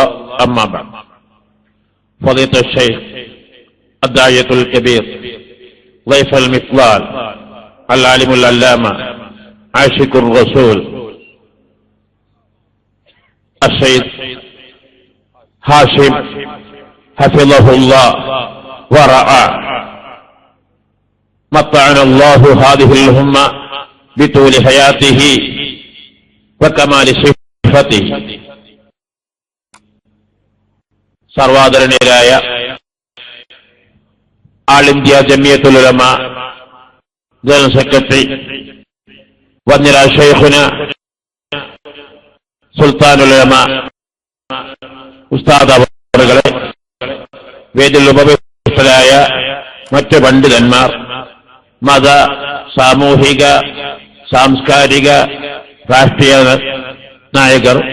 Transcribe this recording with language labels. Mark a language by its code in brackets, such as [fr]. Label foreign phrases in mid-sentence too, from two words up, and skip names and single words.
[ar] أما بعد، فضيلة الشيخ الداعية الكبير ضيف المفضال العالم العلامة عاشق الرسول السيد هاشم حفظه الله ورعاه، متعنا الله هذه الأمة بطول حياته وكمال صفته. [ml] സർവാദരണീയരായ ആൾ ഇന്ത്യ ജമിയത്തുൽ ഉലമ [en] General Secretary [ml] വന്യരാജ് ശൈഖുന സുൽത്താനുൽ ഉലമ ഉസ്താദ് അവറുകളെ, വേദിയിൽ ഉപവിഷ്ടരായ മറ്റ് പണ്ഡിതന്മാർ, മത, സാമൂഹിക, സാംസ്കാരിക, രാഷ്ട്രീയ നായകർ,